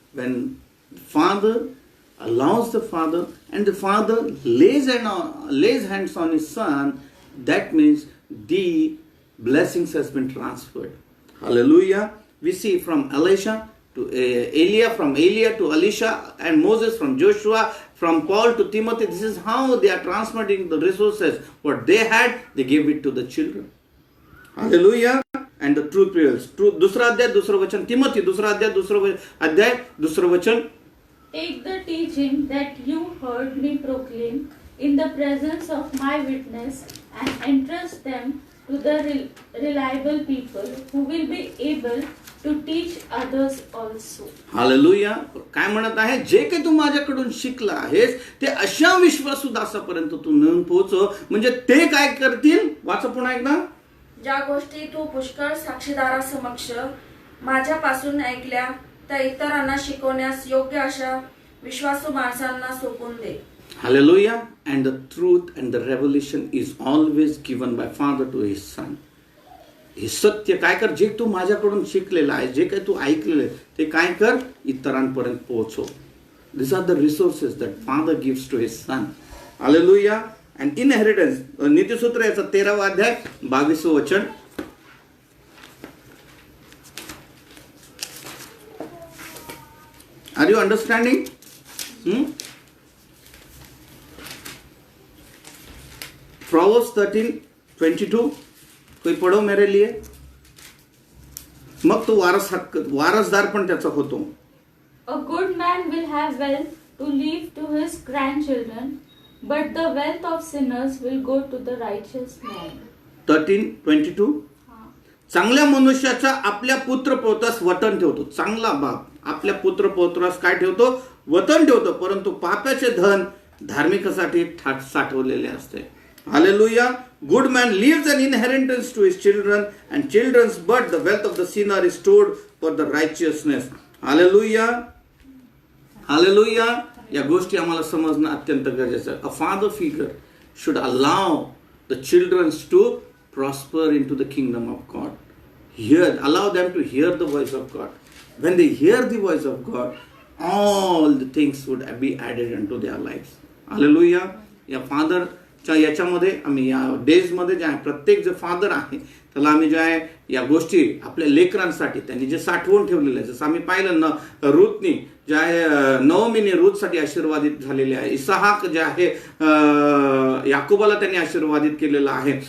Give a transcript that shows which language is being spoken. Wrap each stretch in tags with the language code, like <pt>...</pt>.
<en>When Father allows the Father and the Father lays hands on his Son, that means the blessings has been transferred. Hallelujah. We see from Elisha to Elia, from Elia to Elisha, and Moses, from Joshua, from Paul to Timothy. This is how they are transmitting the resources. What they had, they gave it to the children. Hallelujah. And the truth prevails.</en> <mr>दूसरा अध्याय 2 वचन. Timothy 2 अध्याय 2 वचन.</mr> <en>Take the teaching that you heard me proclaim in the presence of my witness and entrust them to the reliable people who will be able to teach others also.</en> <mr>Hallelujah. काय म्हणत आहे? जे काही तू माझ्याकडून शिकला आहेस ते अशा विश्वासू दासापर्यंत तू नेऊन पोहोचव, म्हणजे ते काय करतील? वाचा पुन्हा एकदा. ज्या गोष्टी तू पुष्कळ साक्षीदारासमक्ष माझ्यापासून ऐकल्या त्या इतरांना शिकवण्यास योग्य अशा विश्वासू माणसांना सोपवून दे.</mr> <en>Hallelujah. And the truth and the revelation is always given by Father to his Son.</en> <mr>हे सत्य काय कर? जे तू माझ्याकडून शिकलेलं आहे, जे काही तू ऐकलेलं आहे, ते काय कर? इतरांपर्यंत पोहोचव.</mr> <en>These are the resources that Father gives to his Son. Hallelujah. And inheritance.</en> <mr>नीतिसूत्र याचा 13वा अध्याय 22 वचन.</mr> <en>Are you understanding?</en> <hi>Proverbs 13:22. कोई पढ़ो मेरे लिए.</hi> <mr>मग तो वारसदार पण त्याचा होतो.</mr> <en>A good man will have wealth to leave to his grandchildren, but the wealth of sinners will go to the righteous man. 13:22.</en> <mr>चांगल्या मनुष्याचा आपल्या पुत्र पौत्रास वतन ठेवतो. चांगला बाप आपल्या पुत्र पौत्रास काय ठेवतो? वतन ठेवतो. परंतु पाप्याचे धन धार्मिकासाठी साठवलेले असते.</mr> <en>Hallelujah. Good man leaves an inheritance to his children and children's, but the wealth of the sinner is stored for the righteousness. Hallelujah. Hallelujah.</en> <mr>या गोष्टी आम्हाला समजणं अत्यंत गरजेचं आहे.</mr> <en>A father figure should allow the children to prosper into the kingdom of God. Allow them to hear the voice of God. When they hear the voice of God, all the things would be added into their lives. Hallelujah.</en> <mr>या father याच्यामध्ये आम्ही या days मध्ये जे आहे प्रत्येक जे father आहे त्याला आम्ही जे आहे या गोष्टी आपल्या लेकरांसाठी त्यांनी जे साठवून ठेवलेले आहे. जसं आम्ही पाहिलं ना, रूथनी जे आहे नवमीने रूथसाठी आशीर्वादित झालेले आहे. इसहाक जे आहे याकोबाला त्यांनी आशीर्वादित केलेला आहे.</mr>